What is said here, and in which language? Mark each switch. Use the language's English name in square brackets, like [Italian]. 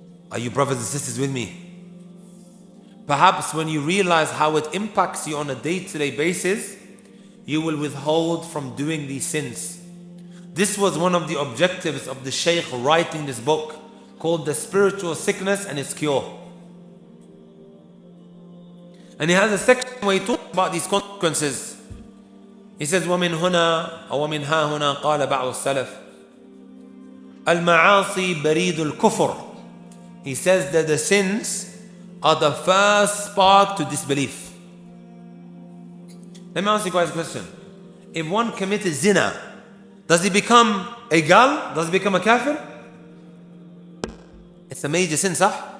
[English] Are you brothers and sisters with me? Perhaps when you realize how it impacts you on a day-to-day basis, you will withhold from doing these sins. This was one of the objectives of the Shaykh writing this book called The Spiritual Sickness and Its Cure. And he has a section where he talks about these consequences. He says, [Arabic] وَمِنْ هُنَا أو وَمِنْ هَا هُنَا قال بعض السلف المعاصي بريد الكفر. [English] He says that the sins are the first spark to disbelief. Let me ask you guys a question. If one committed zina, does he become a gal? Does he become a kafir? It's a major sin, sah?